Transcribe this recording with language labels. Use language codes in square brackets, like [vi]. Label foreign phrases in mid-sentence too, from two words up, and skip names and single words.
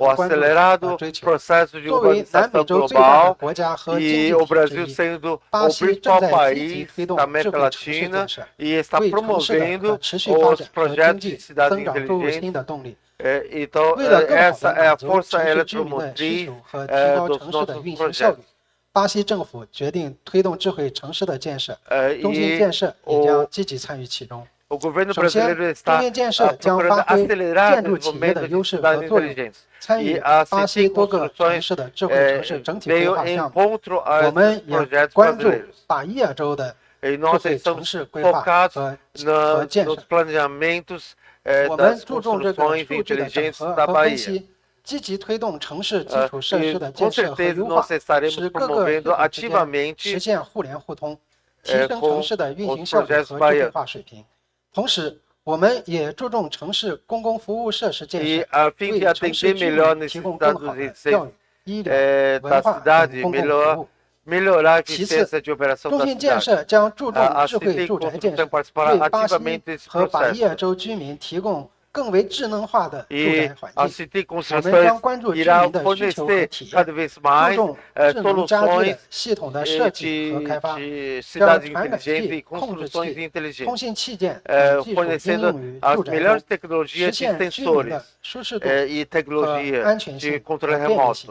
[pt] o acelerado processo de urbanização global e o Brasil sendo o principal país da América Latina e está promovendo os projetos de cidade inteligente. Então, essa é a força eletromotriz dos nossos projetos. [zh] 巴西政府决定推动智慧城市的建设，中信建设也将积极参与其中。 [pt] O governo brasileiro está procurando acelerar o desenvolvimento de cidades inteligentes. E a CITIC Construções veio em encontro aos projetos brasileiros. E nós estamos focados nos planejamentos das construções inteligentes da Bahia. [zh] 积极推动城市基础设施的 [pt] Com certeza nós estaremos promovendo ativamente [zh] 实现互联互通，提升城市的运行效率和智慧化水平。同时，我们也注重城市公共服务设施建设，为城市居民提供更好的教育、医疗、文化等公共服务。其次，中信建设将注重智慧住宅建设，为巴西和巴伊亚州居民提供 更为智能化的住宅环境，我们将关注居民的需求和体验，注重智能家居的系统的设计和开发，将传感器、控制器、通信器件等技术应用于住宅中，实现居民的舒适度和安全性和便利性。